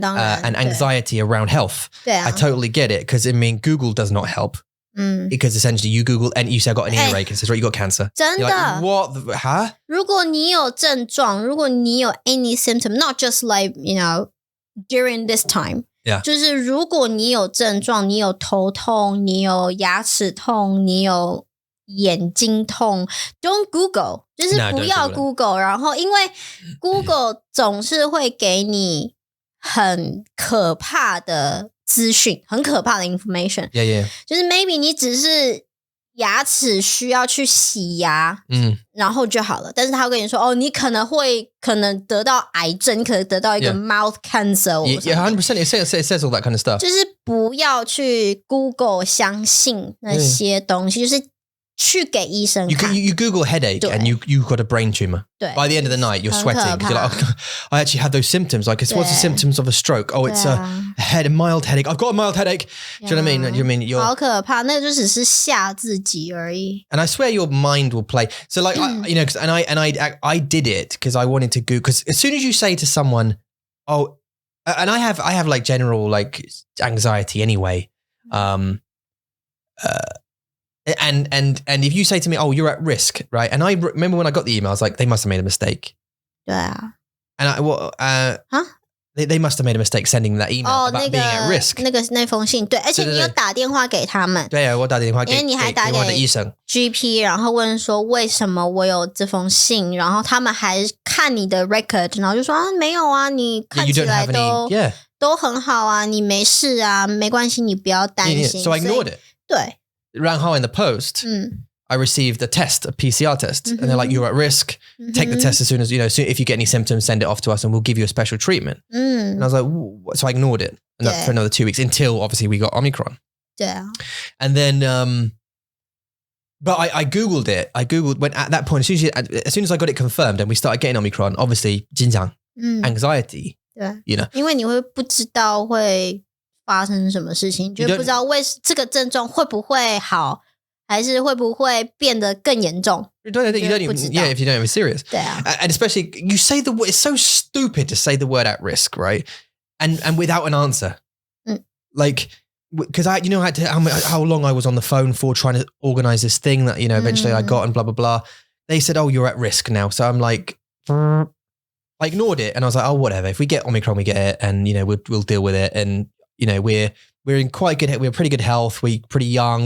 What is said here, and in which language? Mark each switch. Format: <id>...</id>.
<en>and anxiety around health. I totally get it because Google does not help. Because essentially you Google and you say I got an earache and says right you got cancer.</en> <zh>真的</zh> <en>like, what? Huh?</en> <zh>如果你有症状，如果你有</zh> <en>any symptom, not just like during this time.</en> <zh>就是如果你有症状，你有头痛，你有牙齿痛，你有眼睛痛</zh> <en>don't Google</en> <zh>就是不要 Google 然后因为 Google 总是会给你很可怕的资讯很可怕的</zh> <en>information</en> <zh>就是 maybe 你只是牙齿需要去洗牙然后就好了但是他会跟你说你可能得到癌症你可能得到一个</zh> <en>mouth cancer Yeah, 100% it says all that kind of stuff</en> <zh>就是不要去 Google 相信那些东西就是去给医生看</zh> <en>You Google headache and you've got a brain tumor. By the end of the night, you're sweating. You're like, I actually have those symptoms. Like, what's the symptoms of a stroke? Oh, it's a mild headache. I've got a mild headache. Do you know what I mean? Do you mean you're</en> <zh>好可怕，那就只是吓自己而已。</zh> <en>And I swear your mind will play. So like, I did it because I wanted to Google. Because as soon as you say to someone, and I have like general like anxiety anyway. And if you say to me, you're at risk, right? And I remember when I got the email, I was like, they must have made a mistake. Yeah. And they must have made a mistake sending that email about being at risk.</en> <zh>那封信对而且你有打电话给他们对我打电话给因为你还打给医生 GP 然后问说为什么我有这封信然后他们还看你的 record 然后就说没有啊你看起来都很好啊你没事啊没关系你不要担心</zh> <en>So I ignored it.</en> <zh>对</zh> <en>然后 in the post, I received a PCR test. And they're like, you're at risk. Take the test as soon as, if you get any symptoms, send it off to us and we'll give you a special treatment. And I was like, so I ignored it for another 2 weeks until obviously we got Omicron. Yeah. And then, but I Googled it. When at that point, as soon as I got it confirmed and we started getting Omicron, obviously, 紧张, anxiety.</en> <zh>对因为你会不知道会发生什么事情就不知道这个症状会不会好还是会不会变得更严重</zh> <en>if you don't have serious</en> <zh>对啊</zh> <en>and especially you say the word it's so stupid to say the word at risk right and without an answer like because I how long I was on the phone for trying to organize this thing that eventually I got and blah blah blah they said you're at risk now so I'm like I ignored it and I was like whatever if we get Omicron we get it and we'll deal with it and we're in we're pretty good health. We're pretty young.</en>